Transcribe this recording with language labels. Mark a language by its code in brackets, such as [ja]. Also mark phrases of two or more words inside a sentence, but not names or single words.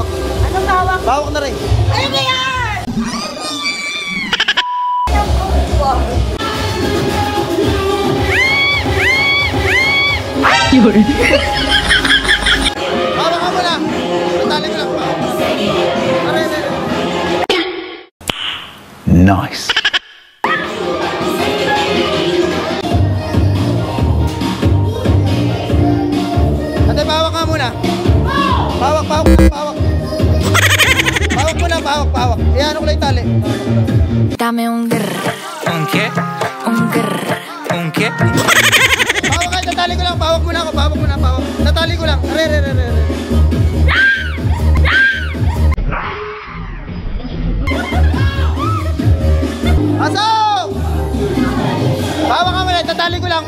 [tl] Anong tawag? Pahawak na rin. Ano ba yan? Yun. Hawak ka muna. Magkatali ko lang. Are. Nice. Ate, pahawak ka muna. Pahawak. Pahawak muna, pahawak. Iyan ko lang yung tali. [es] Dame un grr. ¿Un qué? Un grr. ¿Un qué? [tl] Pahawak ka, tatali ko lang. Pahawak muna ako, pahawak. Tatali ko lang. Are. Asok! Pahawak ka muna, tatali ko lang.